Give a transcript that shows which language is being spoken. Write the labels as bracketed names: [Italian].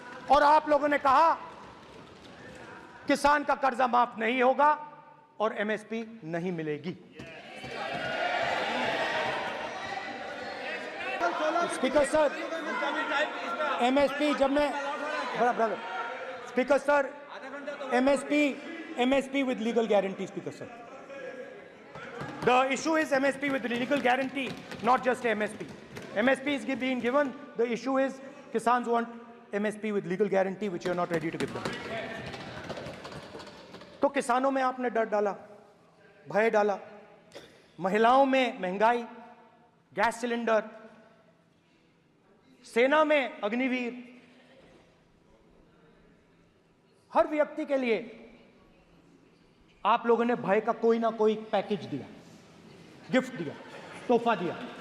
[Hindi] और आप लोगों ने कहा किसान का कर्जा माफ नहीं होगा और एमएसपी नहीं मिलेगी। [English] speaker sir, MSP [Hindi] जब मैं [English] Brother speaker sir, MSP with legal guarantee, Speaker sir. The issue is MSP with legal guarantee, not just MSP. MSP is being given. The issue is Kisans want MSP with legal guarantee, which you are not ready to give them. [Hindi] तो किसानों में आपने डर डाला, भय डाला, महिलाओं में महंगाई, गैस सिलेंडर, सेना में अग्निवीर, हर व्यक्ति के लिए आप लोगों ने भय का कोई ना कोई पैकेज दिया, गिफ्ट दिया, तोहफा दिया।